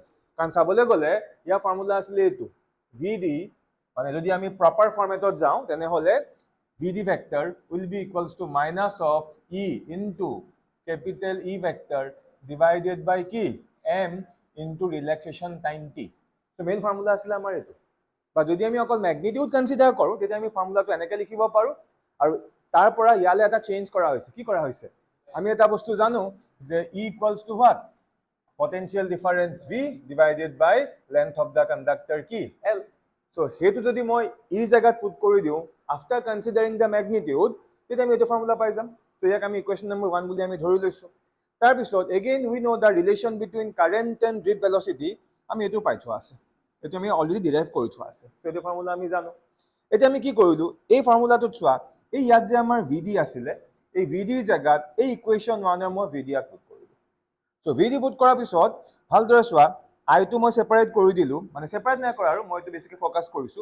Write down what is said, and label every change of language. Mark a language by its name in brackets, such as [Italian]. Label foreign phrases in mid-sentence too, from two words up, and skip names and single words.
[Assamese] কাৰণ চাবলৈ গ'লে ইয়াৰ ফৰ্মুলা আছিলে এইটো [English] VD, [Assamese] মানে যদি আমি [English] proper formatত [Assamese] যাওঁ তেনেহ'লে [English] VD vector will be equals to minus of E into capital E vector divided by কি M into relaxation time T। [Assamese] তো [English] main formula [Assamese] আছিলে আমাৰ এইটো। বা যদি আমি অকল [English] magnitude consider [Assamese] কৰোঁ, তেতিয়া আমি ফৰ্মুলাটো এনেকৈ লিখিব পাৰোঁ। আৰু তাৰ পৰা ইয়ালৈ এটা চেঞ্জ কৰা হৈছে। কি কৰা হৈছে? আমি এটা বস্তু জানো যে [English] E equals to what, potential difference V divided by length of the conductor কি L. [Assamese] So হেতু যদি মই এই জায়গাত পুট কৰি দিও [English] after considering the magnitude, [Assamese] তেতিয়া আমি এইটো ফৰ্মুলা পাই যাম। So ইয়াক আমি [English] equation number [Assamese] 1 বুলি আমি ধৰি লৈছো। তাৰ পিছত [English] again we know the relation between current and drip velocity, [Assamese] আমি এইটো পাই থোৱা আছে, এইটো আমি [English] already derive [Assamese] কৰি থোৱা আছে। So এইটো ফৰ্মুলা আমি জানো। এতিয়া আমি কি কৰিলো, এই ফৰ্মুলাটোত চোৱা, এই ইয়াত যে আমাৰ VD আছিলে, এই VD জায়গাত এই ইকুৱেশ্যন 1 মই VD ইয়াত পুট কৰিলো। সো VD পুট কৰাৰ পিছত ভালদৰে চোৱা, আইটো মই সেপাৰেট কৰি দিলো, মানে সেপাৰেট নাই কৰা আৰু মই এইটো বেছিকৈ ফ'কাছ কৰিছো।